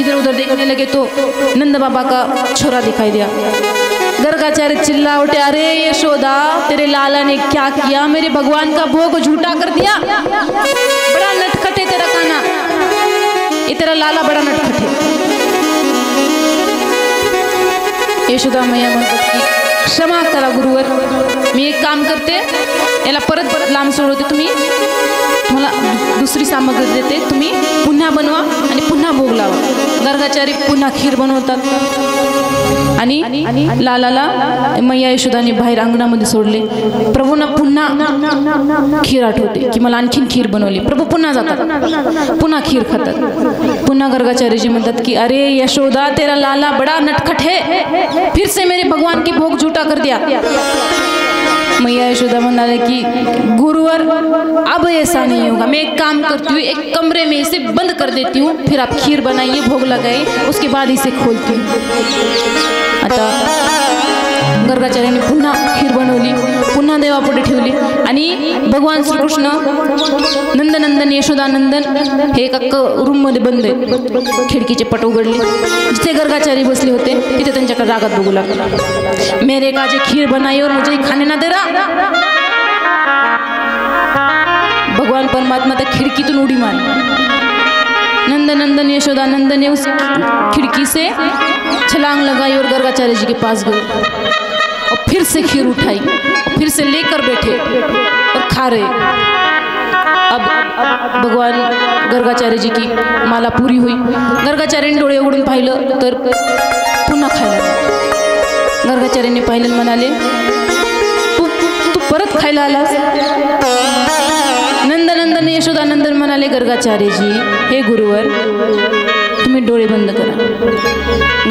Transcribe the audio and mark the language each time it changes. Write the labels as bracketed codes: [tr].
[hi] इधर उधर देखने लगे तो नंद बाबा का छोरा दिखाई दिया। गर्गाचार्य चिल्ला उठे, अरे यशोदा, तेरे लाला ने क्या किया, मेरे भगवान का भोग झूठा कर दिया, बड़ा नटखट है तेरा खाना, ये तेरा लाला बड़ा नटखट है। [mr] यशोदा मैया म्हणतात की क्षमा करा गुरुवर, मी एक काम करते, याला परत लांब सोडवते, तुम्हाला दुसरी सामग्री देते, तुम्ही पुन्हा बनवा आणि पुन्हा भोग लावा। गर्गाचार्य पुन्हा खीर बनवतात आणि लालाला मैया यशोदाने बाहेर अंगणामध्ये सोडले। प्रभूंना पुन्हा खीर आठवते की मला आणखीन खीर बनवली। प्रभू पुन्हा जातात, पुन्हा खीर खातात। पुन्हा गर्गाचार्यजी म्हणतात की [hi] अरे यशोदा, तेरा लाला बड़ा नटखट है, फिर से मेरे भगवान की भोग झूठा कर दिया। [mr] मैया यशोदा म्हणाले कि [hi] गुरुवर, अब ऐसा नहीं होगा, मैं एक काम करती हूँ, एक कमरे में इसे बंद कर देती हूँ, फिर आप खीर बनाइए, भोग लगाइए, उसके बाद इसे खोलती हूँ। [mr] आता गर्गाचार्याने पुन्हा खीर बनवली, पुन्हा देवापुढे ठेवली आणि भगवान श्रीकृष्ण नंदनंदन यशोदानंदन हे एका रूममध्ये बंद आहे। खिडकीचे पट उघडले, जिथे गर्गाचार्य बसले होते तिथे त्यांच्याकडे रागात बघू लागला। [hi] मेरे काजे खीर बनाई और मुझे खाने ना दे रहा। [mr] भगवान परमात्मा त्या खिड़कीतून उडी मारी। [hi] नंदनंदन यशोदानंदन ने उस खिड़की से छलांग लगाई और गर्गाचार्य जी के पास गए और फिर से खीर उठाई और फिर से लेकर बैठे और खा रहे। अब भगवान गर्गाचार्य जी की माला पूरी हुई। [mr] गर्गाचार्याने डोळे उघडून पाहिलं तर पुन्हा खायला। गर्गाचार्याने पाहिलं म्हणाले, तू परत खायला आलास? नंदनंदन यशोदानंदन म्हणाले, गर्गाचार्यजी, हे गुरुवर, तुम्ही डोळे बंद करा।